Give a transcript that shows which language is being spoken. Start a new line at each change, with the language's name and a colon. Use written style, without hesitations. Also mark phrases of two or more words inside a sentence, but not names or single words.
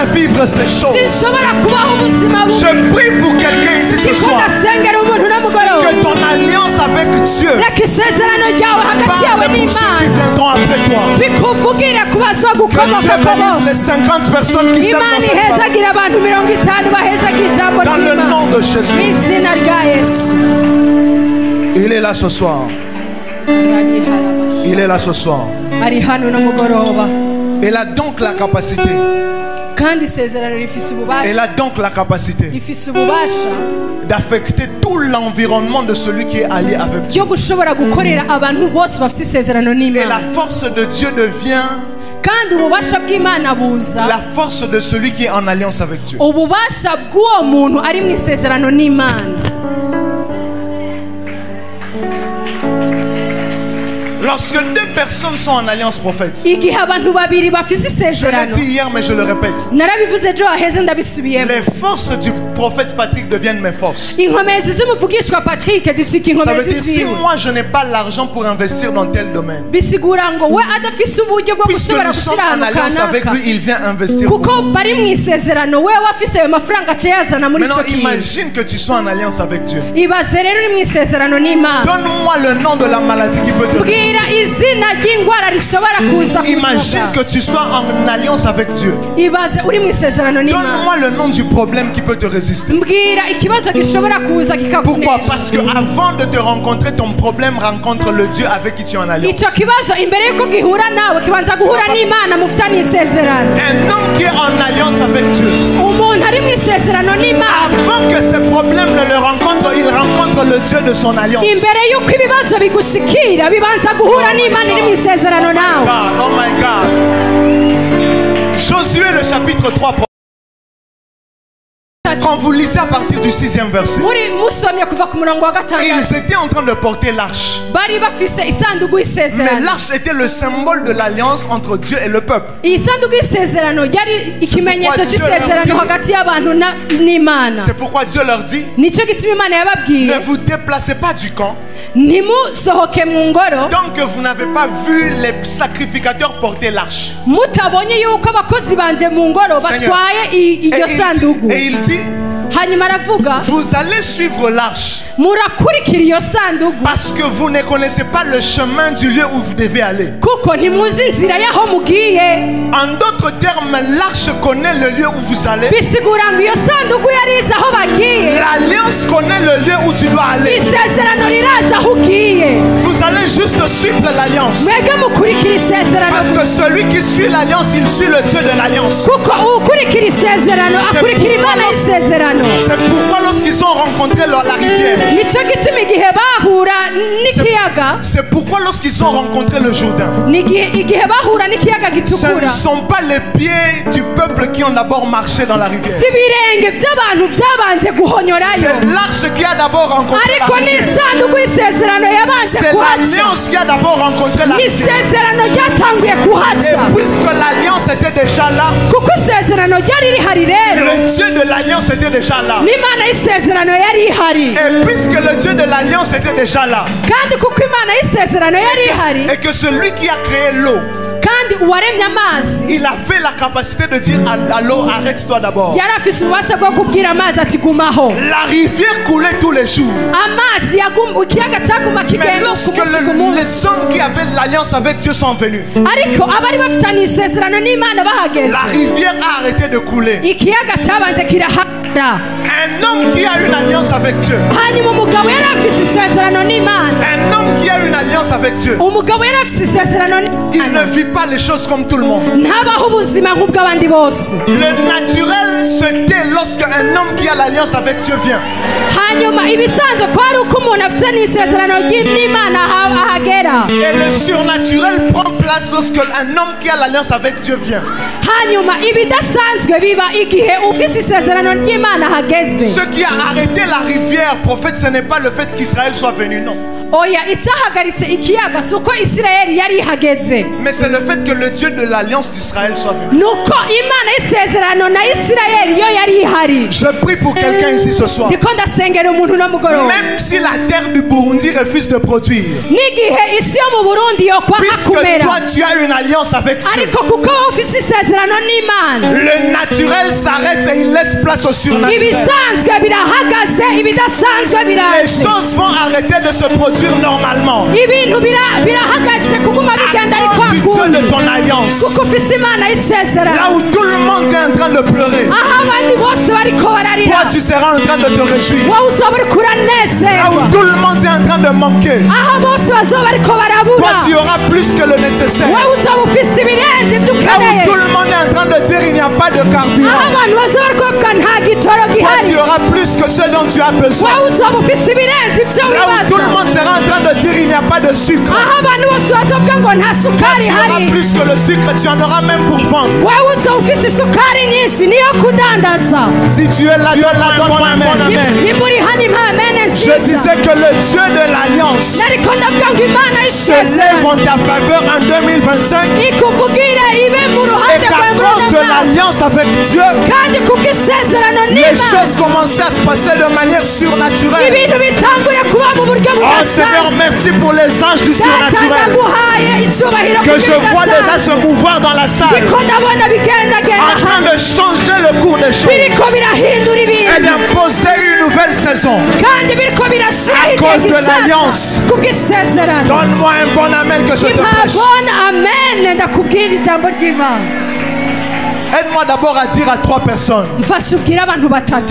French: vivre ces choses.
Rundi: sinshobora kubaho ubuzima
French: Je
Rundi: bubi
French: prie pour quelqu'un ici ce
Rundi: ndiko
French: soir.
Rundi: ndasengera umuntu n'umugoroba
French: Que ton alliance avec Dieu
Rundi: reka isezerano ryawe hagati yawe
French: parle pour ceux qui
Rundi: n'imana
French: viendront après toi.
Rundi: bikuvugire ku
French: Que Dieu
Rundi: bazogukomokako
French: bénisse les
Rundi: bose
French: 50 personnes qui s'aiment
Rundi: imana
French: dans cette parole.
Rundi: ihezagira abantu 50 bahezagira ijambo
French: Dans le
Rundi: ry'imana
French: nom de Jésus.
Rundi: mu izina rya yesu
French: Il est là ce soir. Il est là ce soir.
Rundi: ari hano n'umugoroba
French: Elle a donc la capacité.
Rundi: kandi isezerano rifise
French: Elle
Rundi: ububasha
French: a donc la capacité
Rundi: rifise ububasha
French: d'affecter tout l'environnement de celui qui est allié avec Dieu.
Rundi: byo gushobora gukorera abantu bose bafite isezerano
French: Et la
Rundi: n'imana
French: force de Dieu devient
Rundi: kandi ububasha bw'imana buza
French: la force de celui qui est en alliance avec Dieu.
Rundi: ububasha bw'uwo muntu ari mu isezerano n'imana
French: Lorsque deux personnes sont en alliance prophète,
Rundi: igihe abantu babiri bafite
French: je l'ai
Rundi: isezerano
French: dit hier mais je le répète,
Rundi: narabivuze ejo haheze ndabisubiyemo
French: les forces du prophète Patrick deviennent mes forces.
Rundi: inkomezi z'umuvugishwa patrick zicika
French: Ça veut
Rundi: inkomezi
French: dire si
Rundi: ziwe
French: moi je n'ai pas l'argent pour investir dans tel domaine,
Rundi: bisigura ngo we adafise uburyo bwo
French: puisque
Rundi: gushobora
French: nous sommes
Rundi: gushyira
French: en
Rundi: ahantu
French: alliance avec
Rundi: kanaka
French: lui, il vient investir pour
Rundi: kuko
French: nous.
Rundi: bari mu isezerano we afise ayo mafaranga aca yazana muri icyo
French: Maintenant
Rundi: kintu
French: imagine que tu sois en alliance avec Dieu.
Rundi: ibaze rero uri mu isezerano n'imana
French: Donne-moi le nom de la maladie qui peut te résister.
Rundi: bwira izina ry'indwara rishobora kuza ku buzima
French: Imagine
Rundi: bwawe.
French: que tu sois en alliance avec Dieu.
Rundi: ibaze uri mu isezerano n'imana
French: Donne-moi le nom du problème qui peut te résister.
Rundi: mbwira ikibazo gishobora kuza
French: Pourquoi? Parce
Rundi: kikakunesha
French: que avant de te rencontrer, ton problème rencontre le Dieu avec qui tu es en alliance.
Rundi: icyo kibazo imbere y'uko gihura nawe kibanza guhura n'imana mufitanye isezerano
French: Un homme qui est en alliance avec Dieu,
Rundi: umuntu ari mu isezerano n'imana
French: avant que ce problème ne le rencontre, il rencontre le Dieu de son alliance.
Rundi: imbere y'uko ibibazo bigushikira bibanza guhura n'imana iri mu isezerano nawe
English: God, oh my God.
French: Josué le chapitre 3. Quand vous lisez à partir du 6e verset,
Rundi: muri musomye kuva ku murongo wa gatandatu
French: ils étaient en train de porter l'arche.
Rundi: bari bafise isanduku
French: Mais
Rundi: y'isezerano
French: l'arche était le symbole de l'alliance entre Dieu et le peuple.
Rundi: iyi sanduku y'isezerano yari ikimenyetso
French: Dieu leur
Rundi: cy'isezerano
French: dit-
Rundi: hagati y'abantu n'imana
French: C'est pourquoi Dieu leur dit,
Rundi: nicyo gituma imana yababwiye
French: ne vous déplacez pas du camp
Rundi: ntimusohoke mu ngoro
French: tant que vous n'avez pas vu les sacrificateurs porter l'arche.
Rundi: mutabonye yuko abakozi banje mu ngoro batwaye iryo sanduku
French: Et il dit,
Rundi: hanyuma aravuga
French: vous allez suivre l'arche
Rundi: murakurikira iyo sanduku
French: parce que vous ne connaissez pas le chemin du lieu où vous devez aller.
Rundi: kuko ntimuzi inzira y'aho mugiye
French: En d'autres termes, l'arche connaît le lieu où vous allez.
Rundi: bisigura ngo iyo sanduku yari izi aho bagiye
French: L'alliance connaît le lieu où tu dois aller.
Rundi: isezerano riraza aho ugiye
French: Vous allez juste suivre l'alliance.
Rundi: mwebwe mukurikira isezerano
French: Parce que celui qui suit l'alliance, il suit le Dieu de l'alliance.
Rundi: kuko ukurikira isezerano akurikira imana y'isezerano
French: C'est pourquoi lorsqu'ils ont rencontré la rivière,
Rundi: nicyo gituma igihe bahura n'ikiyaga
French: c'est pourquoi lorsqu'ils ont rencontré le Jourdain,
Rundi: igihe bahura n'ikiyaga
French: ce ne
Rundi: gitukura
French: sont pas les pieds du peuple qui ont d'abord marché dans la rivière.
Rundi: si ibirenge by'abantu byabanje guhonyorayo
French: C'est l'arche qui a d'abord rencontré la
Rundi: ariko
French: rivière.
Rundi: n'isanduku y'isezerano yabanje
French: C'est
Rundi: kuhaca
French: l'alliance qui a d'abord rencontré la rivière.
Rundi: isezerano ryatanguye
French: Et
Rundi: kuhaca
French: puisque l'alliance était déjà là,
Rundi: kuko isezerano ryari rihari rero
French: le Dieu de l'alliance était déjà là.
Rundi: n'imana y'isezerano yari ihari
French: Et puisque le Dieu de l'alliance était déjà là,
Rundi: kandi kuko imana y'isezerano yari ihari
French: et que celui qui a créé l'eau,
Rundi: kandi uwaremye amazi
French: il avait la capacité de dire à l'eau, arrête-toi d'abord.
Rundi: yari afise ububasha bwo kubwira amazi ati gumaho
French: La rivière coulait tous les jours.
Rundi: amazi ikiyaga cyaguma
French: Mais
Rundi: kigenda ku
French: lorsque
Rundi: munsi ku munsi
French: les hommes qui avaient l'alliance avec Dieu sont venus,
Rundi: ariko abari bafitanye isezerano n'imana bahageze
French: la rivière a arrêté de couler.
Rundi: ikiyaga cyabanje kirahara
French: Un homme qui a une alliance avec Dieu,
Rundi: hanyuma umugabo yari afise isezerano n'imana
French: un homme qui a une alliance avec Dieu,
Rundi: umugabo yari afise isezerano
French: il
Rundi: n'imana
French: ne vit pas les choses comme tout le monde.
Rundi: ntabaho ubuzima nk'ubw'abandi bose
French: Le naturel se tait lorsque un homme qui a l'alliance avec Dieu vient.
Rundi: hanyuma ibisanzwe ko ari uko umuntu afise n'isezerano n'imana ahagera
French: Et le surnaturel prend place lorsque un homme qui a l'alliance avec Dieu vient.
Rundi: hanyuma ibidasanzwe biba igihe ufise isezerano ry'imana ahageze
French: Ce qui a arrêté la rivière, prophète, ce n'est pas le fait qu'Israël soit venu, non.
Rundi: oya icyahagaritse ikiyaga si uko isirayeli yari ihageze,
French: mais c'est le fait que le Dieu de l'alliance d'Israël soit venu.
Rundi: nuko imana y'isezerano na isirayeli yo yari ihari.
French: Je prie pour quelqu'un ici ce soir.
Rundi: ndiko ndasengera umuntu no mugoroba,
French: Même si la terre du Burundi refuse de produire,
Rundi: n'igihe isi yo mu burundi yokwa
French: puisque
Rundi: kumera,
French: toi tu as une alliance avec Dieu,
Rundi: ariko kuko wowe ufise isezerano n'imana,
French: le naturel s'arrête et il laisse place au surnaturel.
Rundi: ibisanzwe birahagaze, ibidasanzwe
French: Les
Rundi: biraje,
French: choses vont arrêter de se produire normalement.
Rundi: ibintu birahagaze kuguma bigenda
French: À
Rundi: ari
French: cause du
Rundi: kwa
French: Dieu de
Rundi: kundi,
French: ton alliance.
Rundi: kuko ufise imana y'isezerano.
French: Là où tout le monde est en train de pleurer,
Rundi: aho abandi bose bariko
French: toi
Rundi: bararira,
French: tu seras en train de te réjouir.
Rundi: wowe uzoba uriko
French: Là
Rundi: uranezerwa.
French: où tout le monde est en train de manquer,
Rundi: aho bose bazoba bariko
French: toi
Rundi: barabura,
French: tu auras plus que le nécessaire.
Rundi: wowe uzoba ufise ibirenze ibyo
French: Là où
Rundi: ukeneye.
French: tout le monde est en train de dire il n'y a pas de
Rundi: aho
French: carburant,
Rundi: abantu bazoba bariko bavuga nta gitoro
French: toi
Rundi: gihari,
French: tu auras plus que ce dont tu as besoin.
Rundi: wowe uzoba ufise ibirenze ibyo
French: Là où tout le
Rundi: wibaza.
French: monde sera en train de dire il n'y a pas de sucre,
Rundi: aho abantu bose bazovuga ngo nta sukari
French: tu auras
Rundi: ihari,
French: plus que le sucre, tu en auras même pour vendre.
Rundi: wowe uzoba ufise isukari nyinshi niyo kudandaza.
French: Si tu es là, donne-moi un bon amen.
Rundi: nimba uri hano impa amene
French: Je
Rundi: nziza,
French: disais que le Dieu de l'alliance
Rundi: nariko ndavuga ngo imana
French: se lève
Rundi: y'isezerano
French: en ta faveur en 2025
Rundi: ikuvugire ibe mu
French: et
Rundi: ruhande
French: qu'à
Rundi: rwawe
French: cause de
Rundi: muri
French: l'alliance avec Dieu,
Rundi: kandi kubw'isezerano
French: les
Rundi: n'imana
French: choses commençaient à se passer de manière surnaturelle.
Rundi: ibintu bitangure kuba mu buryo
French: Oh Seigneur,
Rundi: budasanzwe.
French: merci pour les anges du
Rundi: Data
French: surnaturel
Rundi: ndaguhaye icyubahiro
French: que je vois déjà se mouvoir dans la salle
Rundi: ndiko ndabona bigendagenda
French: en train de changer le cours des choses
Rundi: biriko birahindura
French: et
Rundi: ibintu
French: d'imposer une nouvelle saison.
Rundi: kandi biriko birashiraho
French: À cause
Rundi: igihe
French: de l'alliance.
Rundi: gisasa kubw'isezerano.
French: Donne-moi un bon amen que je te prêche.
Rundi: impabona amen ndakubwira ijambo ry'imana.
French: Aide-moi d'abord à dire à 3 personnes:
Rundi: mfashe ubwire abantu batatu